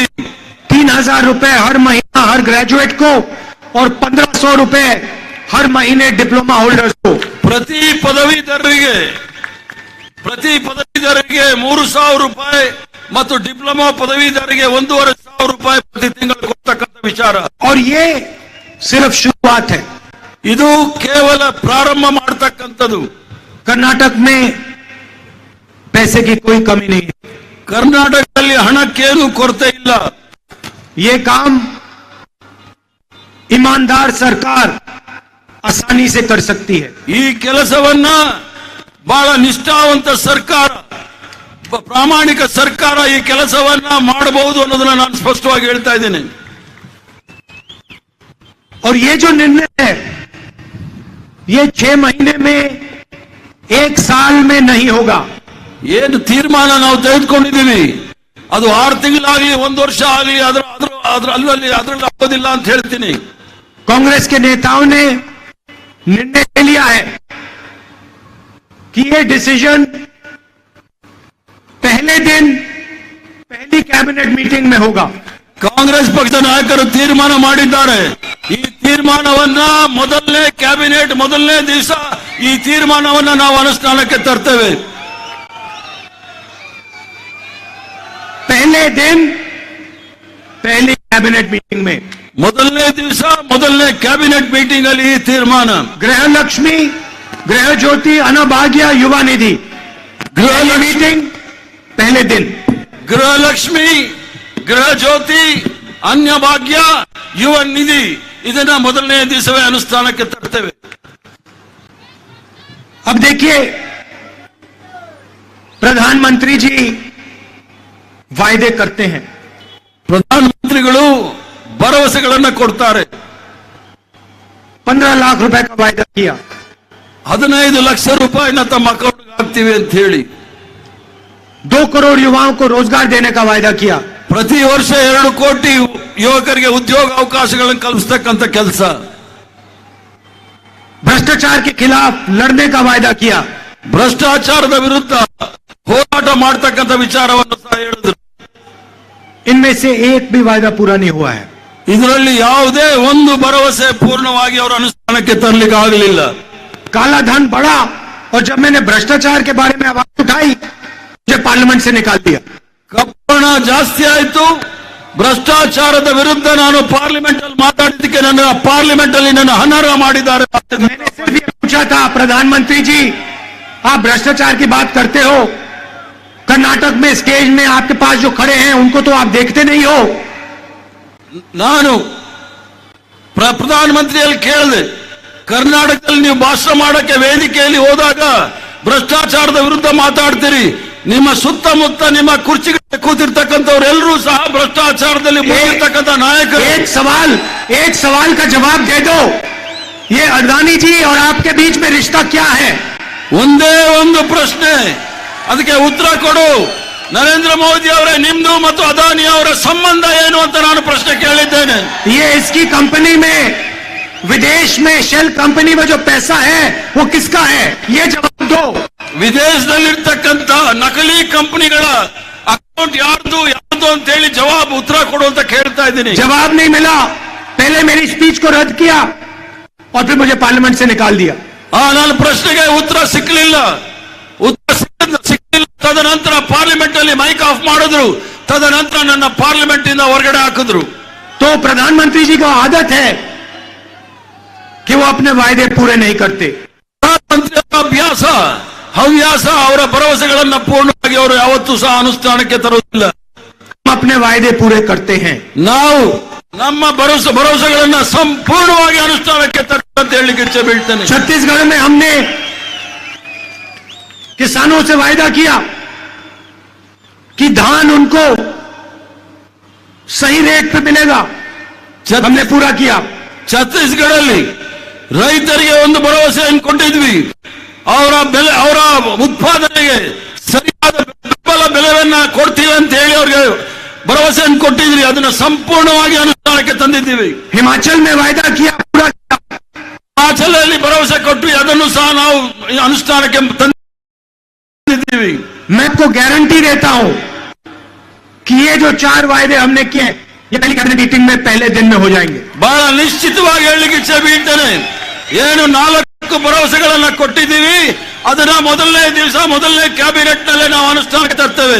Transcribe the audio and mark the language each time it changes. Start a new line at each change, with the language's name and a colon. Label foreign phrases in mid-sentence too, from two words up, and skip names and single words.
Hindi: 3,000 रुपए हर महीना हर ग्रेजुएट को और 1,500 रुपए हर महीने
English: diploma holders
Hindi: को।
Kannada: ಪ್ರತಿ ಪದವೀಧರರಿಗೆ 3,000 ರೂಪಾಯಿ ಮತ್ತು ಡಿಪ್ಲೊಮಾ ಪದವೀಧರರಿಗೆ 1,500 ರೂಪಾಯಿ ಪ್ರತಿ ತಿಂಗಳು ಕೊಡ್ತಕ್ಕಂಥ ವಿಚಾರ।
Hindi: और ये सिर्फ शुरुआत है।
Kannada: ಇದು ಕೇವಲ ಪ್ರಾರಂಭ ಮಾಡತಕ್ಕಂಥದ್ದು।
Hindi: कर्नाटक में पैसे की कोई कमी नहीं है।
Kannada: ಕರ್ನಾಟಕದಲ್ಲಿ ಹಣಕ್ಕೇನು ಕೊರತೆ ಇಲ್ಲ।
Hindi: ये काम ईमानदार सरकार आसानी से कर सकती है।
Kannada: ಈ ಕೆಲಸವನ್ನ ಬಹಳ ನಿಷ್ಠಾವಂತ ಸರ್ಕಾರ ಪ್ರಾಮಾಣಿಕ ಸರ್ಕಾರ ಈ ಕೆಲಸವನ್ನ ಮಾಡಬಹುದು ಅನ್ನೋದನ್ನ ನಾನು ಸ್ಪಷ್ಟವಾಗಿ ಹೇಳ್ತಾ ಇದ್ದೇನೆ।
Hindi: और ये जो निर्णय है ये 6 महीने में 1 साल में नहीं होगा।
Kannada: ಏನು ತೀರ್ಮಾನ ನಾವು ತೆಗೆದುಕೊಂಡಿದ್ದೀವಿ ಅದು 6 ತಿಂಗಳಾಗಲಿ 1 ವರ್ಷ ಆಗಲಿ ಅದರಲ್ಲಿ ಆಗೋದಿಲ್ಲ ಅಂತ ಹೇಳ್ತೀನಿ।
Hindi: कांग्रेस के नेताओं ने निर्णय ले लिया है कि ये डिसीजन पहले दिन पहली
English: cabinet meeting
Hindi: में होगा।
Kannada: ಕಾಂಗ್ರೆಸ್ ಪಕ್ಷದ ನಾಯಕರು ತೀರ್ಮಾನ ಮಾಡಿದ್ದಾರೆ। ಈ ತೀರ್ಮಾನವನ್ನ ಮೊದಲನೇ ಕ್ಯಾಬಿನೆಟ್ ಮೊದಲನೇ ದಿವಸ ಈ ತೀರ್ಮಾನವನ್ನ ನಾವು ಅನುಷ್ಠಾನಕ್ಕೆ ತರ್ತೇವೆ।
Hindi: पहले दिन पहली
English: cabinet meeting
Hindi: में
Kannada: ಮೊದಲನೇ ದಿವಸ ಮೊದಲನೇ
English: cabinet meeting
Kannada: ಅಲ್ಲಿ ಈ ತೀರ್ಮಾನ।
Hindi: गृह लक्ष्मी गृह ज्योति अन्नभाग्य युवा निधि गृह मीटिंग पहले दिन।
Kannada: ಗೃಹಲಕ್ಷ್ಮಿ ಗೃಹ ಜ್ಯೋತಿ ಅನ್ನಭಾಗ್ಯ ಯುವ ನಿಧಿ ಇದನ್ನ ಮೊದಲನೇ ದಿವಸವೇ ಅನುಷ್ಠಾನಕ್ಕೆ ತರ್ತೇವೆ।
Hindi: अब देखिए प्रधानमंत्री जी वायदे करते हैं।
Kannada: ಪ್ರಧಾನಮಂತ್ರಿಗಳು ಭರವಸೆಗಳನ್ನು ಕೊಡ್ತಾರೆ।
Hindi: 15 लाख रुपए का वायदा किया।
Kannada: 15 ಲಕ್ಷ ರೂಪಾಯಿನ ತಮ್ಮ ಅಕೌಂಟ್ಗೆ ಹಾಕ್ತೀವಿ ಅಂತ ಹೇಳಿ
Hindi: 2 करोड़ युवाओं को रोजगार देने का वायदा किया।
Kannada: ಪ್ರತಿ ವರ್ಷ 2 ಕೋಟಿ ಯುವಕರಿಗೆ ಉದ್ಯೋಗ ಅವಕಾಶಗಳನ್ನು ಕಲ್ಪಿಸತಕ್ಕಂಥ ಕೆಲಸ।
Hindi: भ्रष्टाचार के खिलाफ लड़ने का वायदा किया।
Kannada: ಭ್ರಷ್ಟಾಚಾರದ ವಿರುದ್ಧ ಹೋರಾಟ ಮಾಡತಕ್ಕಂಥ ವಿಚಾರವನ್ನು ಸಹ ಹೇಳಿದರು।
Hindi: इनमें से एक भी वायदा पूरा नहीं हुआ है।
Kannada: ಇದರಲ್ಲಿ ಯಾವುದೇ ಒಂದು ಭರವಸೆ ಪೂರ್ಣವಾಗಿ ಅವರು ಅನುಷ್ಠಾನಕ್ಕೆ ತರಲಿಕ್ಕೆ ಆಗಲಿಲ್ಲ।
Hindi: काला धन बढ़ा और जब मैंने भ्रष्टाचार के बारे में आवाज उठाई मुझे पार्लियामेंट से निकाल दिया।
Kannada: ಕಪ್ಪಣ ಜಾಸ್ತಿ ಆಯ್ತು। ಭ್ರಷ್ಟಾಚಾರದ ವಿರುದ್ಧ ನಾನು ಪಾರ್ಲಿಮೆಂಟ್ ಅಲ್ಲಿ ಮಾತಾಡಿದ್ದಕ್ಕೆ ನನ್ನ ಪಾರ್ಲಿಮೆಂಟ್ ಅಲ್ಲಿ ನನ್ನ ಅನರ್ಹ ಮಾಡಿದ್ದಾರೆ।
Hindi: मैंने सिर्फ ये पूछा था प्रधानमंत्री जी आप भ्रष्टाचार की बात करते हो, कर्नाटक में स्टेज में आपके पास जो खड़े हैं उनको तो आप देखते नहीं हो।
Kannada: ನಾನು ಪ್ರಧಾನಮಂತ್ರಿಯಲ್ಲಿ ಕೇಳಿದೆ ಕರ್ನಾಟಕದಲ್ಲಿ ನೀವು ಭಾಷಣ ಮಾಡಕ್ಕೆ ವೇದಿಕೆಯಲ್ಲಿ ಹೋದಾಗ ಭ್ರಷ್ಟಾಚಾರದ ವಿರುದ್ಧ ಮಾತಾಡ್ತೀರಿ, ನಿಮ್ಮ ಸುತ್ತಮುತ್ತ ನಿಮ್ಮ ಕುರ್ಚಿಗಳಿಗೆ ಕೂತಿರ್ತಕ್ಕಂಥವರೆಲ್ಲರೂ ಸಹ ಭ್ರಷ್ಟಾಚಾರದಲ್ಲಿ ಮುಳುಗಿರ್ತಕ್ಕಂಥ ನಾಯಕರು।
Hindi: एक सवाल का जवाब दे दो, ये अडानी जी और आपके बीच में रिश्ता क्या है?
Kannada: ಒಂದೇ ಒಂದು ಪ್ರಶ್ನೆ, ಅದಕ್ಕೆ ಉತ್ತರ ಕೊಡು। ನರೇಂದ್ರ ಮೋದಿ ಅವರೇ ನಿಮ್ದು ಮತ್ತು ಅದಾನಿ ಅವರ ಸಂಬಂಧ ಏನು ಅಂತ ನಾನು ಪ್ರಶ್ನೆ ಕೇಳಿದ್ದೇನೆ।
Hindi: ये इसकी कंपनी में विदेश में
English: shell company
Hindi: में जो पैसा है वो किसका है? ये जवाब दो।
Kannada: ವಿದೇಶದಲ್ಲಿರ್ತಕ್ಕಂಥ ನಕಲಿ ಕಂಪನಿಗಳ ಅಕೌಂಟ್ ಯಾರ್ದು ಅಂತ ಹೇಳಿ ಉತ್ತರ ಕೊಡು ಅಂತ ಕೇಳ್ತಾ ಇದ್ದೀನಿ।
Hindi: जवाब नहीं मिला, पहले मेरी स्पीच को रद्द किया, और फिर मुझे पार्लियामेंट से निकाल दिया।
Kannada: ನನ್ನ ಪ್ರಶ್ನೆಗೆ ಉತ್ತರ ಸಿಕ್ಕಲಿಲ್ಲ ತದನಂತರ ಪಾರ್ಲಿಮೆಂಟ್ ಅಲ್ಲಿ
English: mic off
Kannada: ಮಾಡಿದ್ರು, ತದನಂತರ ನನ್ನ ಪಾರ್ಲಿಮೆಂಟ್ ಇಂದ ಹೊರಗಡೆ ಹಾಕಿದ್ರು।
Hindi: तो प्रधानमंत्री जी को आदत है कि वो अपने वायदे पूरे नहीं करते।
Kannada: ಪ್ರಧಾನಮಂತ್ರಿ ಅಭ್ಯಾಸ ಹವ್ಯಾಸ, ಅವರ ಭರವಸೆಗಳನ್ನ ಪೂರ್ಣವಾಗಿ ಅವರು ಯಾವತ್ತೂ ಸಹ ಅನುಷ್ಠಾನಕ್ಕೆ ತರುವುದಿಲ್ಲ।
Hindi: हम अपने वायदे पूरे करते हैं।
Kannada: ನಾವು ನಮ್ಮ ಭರವಸೆಗಳನ್ನ ಸಂಪೂರ್ಣವಾಗಿ ಅನುಷ್ಠಾನಕ್ಕೆ ತರ್ತಂತ ಹೇಳಲಿಕ್ಕೆ ಇಚ್ಛೆ ಬೀಳ್ತೇನೆ।
Hindi: छत्तीसगढ़ में हमने किसानों से वायदा किया कि धान उनको सही रेट पे मिलेगा, हमने पूरा किया।
Kannada: ಛತ್ತೀಸ್ಗಢಲ್ಲಿ ರೈತರಿಗೆ ಒಂದು ಭರವಸೆಯನ್ನು ಕೊಟ್ಟಿದ್ವಿ, ಅವರ ಉತ್ಪಾದನೆಗೆ ಸರಿಯಾದ ಬೆಂಬಲ ಬೆಲೆಯನ್ನ ಕೊಡ್ತೀವಿ ಅಂತ ಹೇಳಿ ಅವ್ರಿಗೆ ಭರವಸೆಯನ್ನು ಕೊಟ್ಟಿದ್ವಿ, ಅದನ್ನ ಸಂಪೂರ್ಣವಾಗಿ ಅನುಷ್ಠಾನಕ್ಕೆ ತಂದಿದ್ದೀವಿ।
Hindi: हिमाचल में वायदा किया, पूरा किया।
Kannada: ಹಿಮಾಚಲಲ್ಲಿ ಭರವಸೆ ಕೊಟ್ಟು ಅದನ್ನು ಸಹ ನಾವು ಅನುಷ್ಠಾನಕ್ಕೆ ತಂದಿದ್ದೀವಿ।
Hindi: मैं आपको गारंटी देता हूं कि ये जो 4 वायदे हमने किए ये पहली
English: cabinet meeting
Hindi: में पहले दिन में हो जाएंगे।
Kannada: ಬಹಳ ನಿಶ್ಚಿತವಾಗಿ ಹೇಳಲಿಕ್ಕೆ ಇಚ್ಛೆ ಬೀಳ್ತೇನೆ, ಏನು 4 ಭರವಸೆಗಳನ್ನ ಕೊಟ್ಟಿದ್ದೀವಿ ಅದನ್ನ ಮೊದಲನೇ ದಿವಸ ಮೊದಲನೇ ಕ್ಯಾಬಿನೆಟ್ ನಲ್ಲಿ ನಾವು ಅನುಷ್ಠಾನಕ್ಕೆ ತರ್ತೇವೆ।